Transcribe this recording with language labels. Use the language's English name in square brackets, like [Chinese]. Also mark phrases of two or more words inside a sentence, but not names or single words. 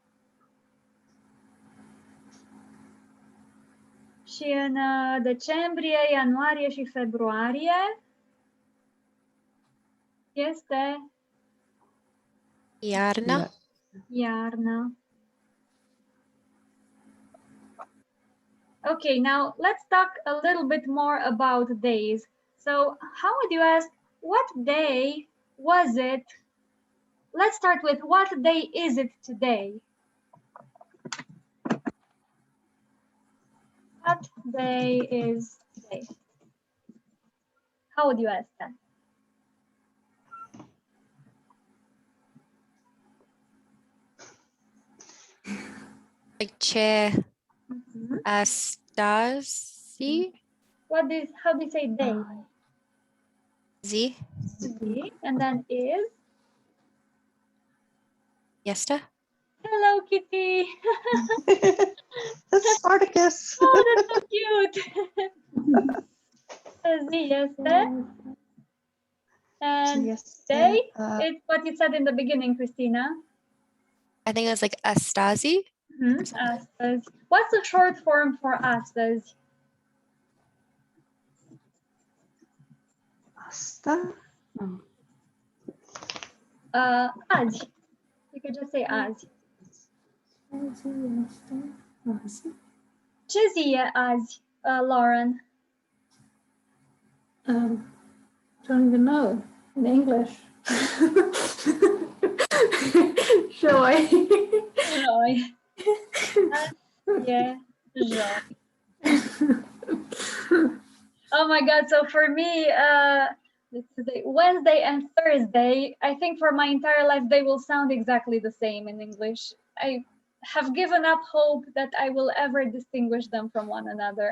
[Romanian] Și în decembrie, ianuarie și februarie este Iarna. iarnă. [English] Okay, now let's talk a little bit more about days. So how would you ask, what day was it? Let's start with, what day is it today? What day is today? How would you ask that? Like [Romanian] ce astăzi? [English] How do you say day? [Romanian] Zi. Zi, [English] and then is? [Romanian] Este. [English] Hello, Kitty. That's Spartacus. Oh, that's so cute. [Romanian] Zi este. [English] And Yes, day, it's what you said in the beginning, Christina. I think it was like astăzi. [Romanian] Astăzi. [English] What's the short form for astăzi? [Romanian] Asta? No. Azi. [English] You could just say azi. [Romanian] Ce zi e azi, Lauren? [English] Don't even know in English. Joy. [Romanian] Joi. Azi e joi. [English] Oh my God, so for me, Wednesday and Thursday, I think for my entire life, they will sound exactly the same in English. I have given up hope that I will ever distinguish them from one another.